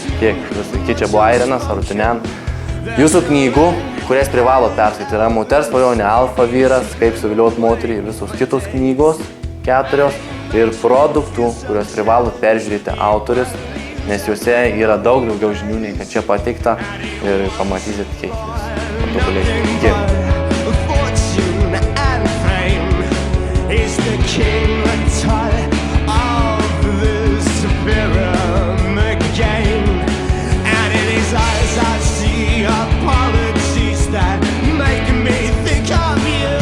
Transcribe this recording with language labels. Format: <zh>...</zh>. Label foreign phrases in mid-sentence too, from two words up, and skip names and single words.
<lt>Kiek čia buvo Airinas, Arutinian. Jūsų knygų, kurias privalo perskaityti, yra Moters svajonė, Alfa vyras, kaip suvilioti moterį, ir visos kitos knygos, 4, ir produktų, kurios privalo peržiūrėti autorius, nes juose yra daug daugiau žinių, nei kad čia pateikta, ir pamatysit, kiek jūs patobulėsite.</lt> <en>Is the king the toy of this pyramid game? And in his eyes I see apologies that make me think of you.</en>